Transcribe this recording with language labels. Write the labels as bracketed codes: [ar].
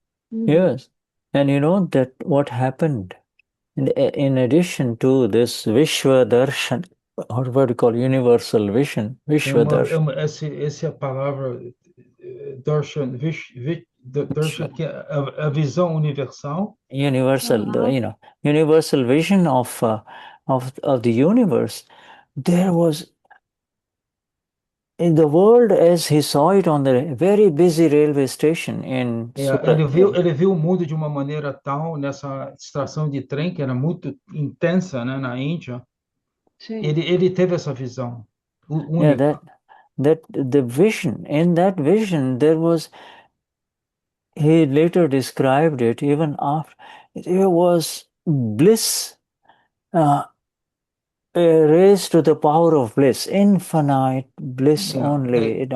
[en] Yes, and you know that what happened in addition to this Vishwa Darshan, or what do you call universal vision, Vishwa Darshan. [pt] Essa é a palavra Darshan, Darshan, que é a visão universal. [en] Universal, universal vision of the universe. There was in the world as he saw it on the very busy railway station in Surat. [pt] Ele viu o mundo de uma maneira tal nessa estação de trem que era muito intensa, né, na Índia. Sim. Ele teve essa visão única. [en] Yeah, that the vision, in that vision there was, he later described it even after, there was bliss raised to the power of bliss, infinite bliss only.